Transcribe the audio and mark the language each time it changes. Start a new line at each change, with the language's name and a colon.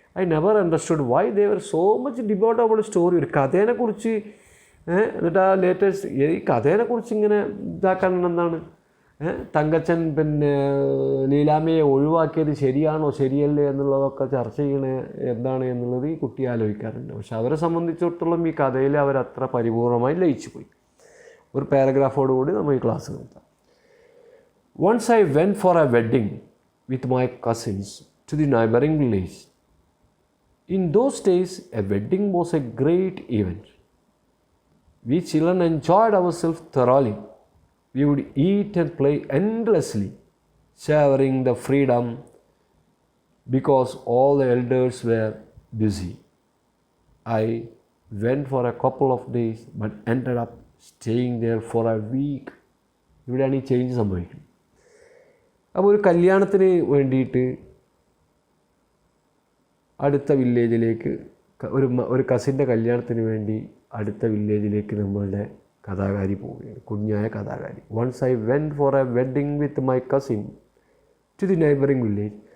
English: I never understood why they were so much debate about story.
Malayalam: ഒരു കഥേനെക്കുറിച്ച് എന്നിട്ട് ആ latest ഈ കഥേനെക്കുറിച്ച് ഇങ്ങനെ ഇതാക്കാൻ എന്താണ് തങ്കച്ചൻ പിന്നെ ലീലാമ്മയെ ഒഴിവാക്കിയത് ശരിയാണോ ശരിയല്ലേ എന്നുള്ളതൊക്കെ ചർച്ച ചെയ്യണേ എന്താണ് എന്നുള്ളത് ഈ കുട്ടി ആലോചിക്കാറുണ്ട്. പക്ഷെ അവരെ സംബന്ധിച്ചിടത്തോളം ഈ കഥയിൽ അവരത്ര പരിപൂർണമായി ലയിച്ചു പോയി. ഒരു പാരഗ്രാഫോടുകൂടി നമ്മൾ ഈ ക്ലാസ് നിർത്താം.
English: Once I went for a wedding with my cousins to the neighboring village. In those days, a wedding was a great event. We children enjoyed ourselves thoroughly. We would eat and play endlessly, savoring the freedom because all the elders were busy. I went for a couple of days but ended up staying there for a week.
Malayalam: ഇവിടെയാണ് ഈ change സംഭവിക്കുന്നത്. അപ്പോൾ ഒരു കല്യാണത്തിന് വേണ്ടിയിട്ട് അടുത്ത വില്ലേജിലേക്ക് ഒരു കസിൻ്റെ കല്യാണത്തിന് വേണ്ടി അടുത്ത വില്ലേജിലേക്ക് നമ്മളുടെ കഥാകാരി പോവുകയാണ്, കുഞ്ഞായ കഥാകാരി.
English: Once I went for a wedding with my cousin to the neighbouring village.